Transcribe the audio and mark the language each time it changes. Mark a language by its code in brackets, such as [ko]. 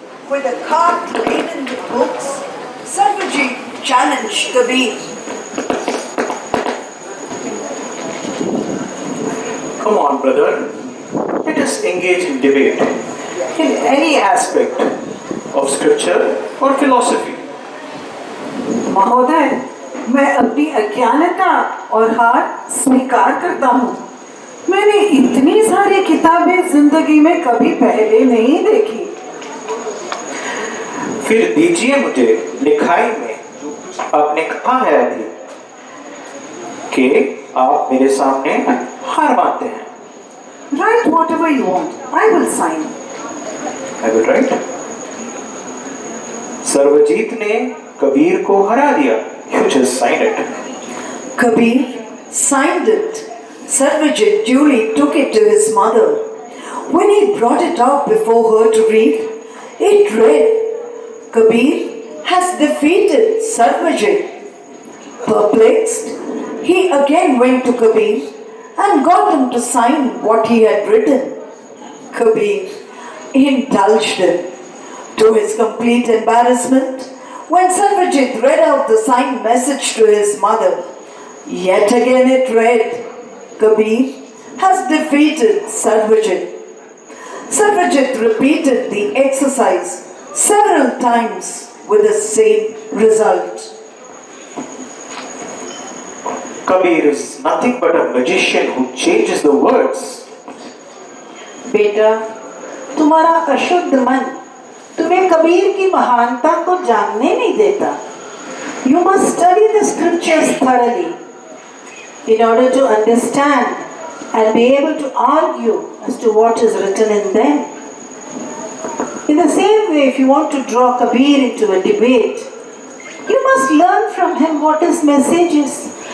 [en] With a cart laden with books, Sarvajit challenged Kabir. Come on, brother. Let us engage in debate in any aspect of scripture or philosophy. [hi] महोदय, मैं अपनी अज्ञानता और हार स्वीकार करता हूँ। मैंने इतनी सारी किताबें जिंदगी में कभी पहले नहीं देखी। फिर दीजिए मुझे लिखाई में आपने कहा है अभी कि आप मेरे सामने हार मानते हैं। [en] Write whatever you want. I will sign. I will write. [hi] Sarvjeet ने कबीर को हरा दिया। [en] You just signed it. Kabir signed it. Sarvajit duly took it to his mother. When he brought it out before her to read, it read, Kabir has defeated Sarvajit. Perplexed, he again went to Kabir and got him to sign what he had written. Kabir indulged him. To his complete embarrassment, when Sarvajit read out the signed message to his mother, yet again it read, Kabir has defeated Sarvajit. Sarvajit repeated the exercise several times with the same result. Kabir is nothing but a magician who changes the words. [hi] बेटा, तुम्हारा अशुद्ध मन तुम्हें कबीर की महानता को जानने नहीं देता। [en] You must study the scriptures thoroughly in order to understand and be able to argue as to what is written in them. In the same way, if you want to draw Kabir into a debate, you must learn from him what his message is.